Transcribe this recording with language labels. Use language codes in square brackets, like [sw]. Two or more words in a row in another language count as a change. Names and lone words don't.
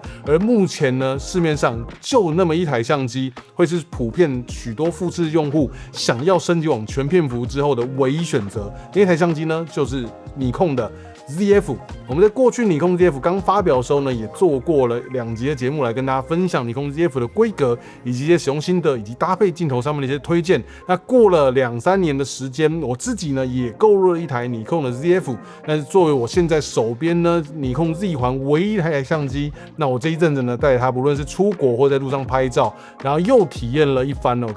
[zh] 而目前呢，市面上就那麼一台相機，會是普遍許多富士用戶想要升級往全片幅之後的唯一選擇。那台相機呢，就是尼康的ZF。我們在過去尼康 ZF 剛發表的時候呢，也做過了2集的節目來跟大家分享尼康 ZF 的規格，以及一些使用心得，以及搭配鏡頭上面的一些推薦。那過了2-3年的時間，我自己呢也購入了一台尼康的 ZF， 但是作為我現在手邊呢尼康 Z 環唯一一台相機，那我這一陣子呢帶着它，不論是出國或在路上拍照，然後又體驗了一番哦。